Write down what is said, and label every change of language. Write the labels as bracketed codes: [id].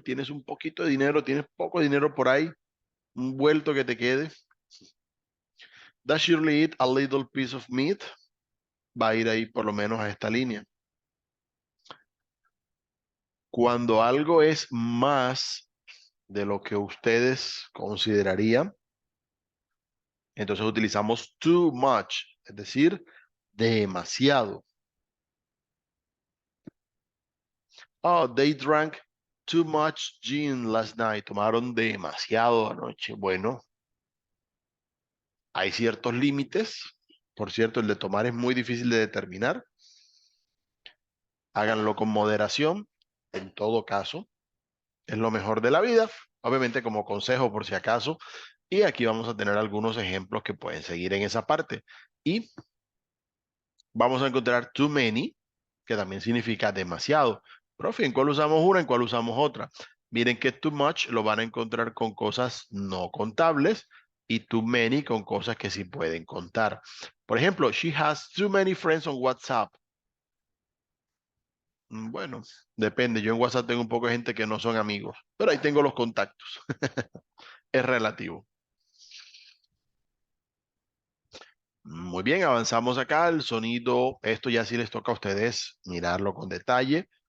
[es] ¿Tienes un poquito de dinero? ¿Tienes poco dinero por ahí? ¿Un vuelto que te quede? [en] Does Shirley eat a little piece of meat? [es] Va a ir ahí por lo menos a esta línea. Cuando algo es más de lo que ustedes considerarían, entonces utilizamos too much, es decir, demasiado. [en] Oh, they drank too much gin last night. [es] Tomaron demasiado anoche. Bueno, hay ciertos límites. Por cierto, el de tomar es muy difícil de determinar. Háganlo con moderación, en todo caso. Es lo mejor de la vida. Obviamente como consejo por si acaso. Y aquí vamos a tener algunos ejemplos que pueden seguir en esa parte. Y vamos a encontrar too many, que también significa demasiado. Profe, ¿en cuál usamos una, en cuál usamos otra? Miren que too much lo van a encontrar con cosas no contables y too many con cosas que sí pueden contar. Por ejemplo, [en] she has too many friends on WhatsApp. [es] Bueno, depende. Yo en WhatsApp tengo un poco de gente que no son amigos, pero ahí tengo los contactos. Es relativo. Muy bien, avanzamos acá. El sonido, esto ya sí les toca a ustedes mirarlo con detalle.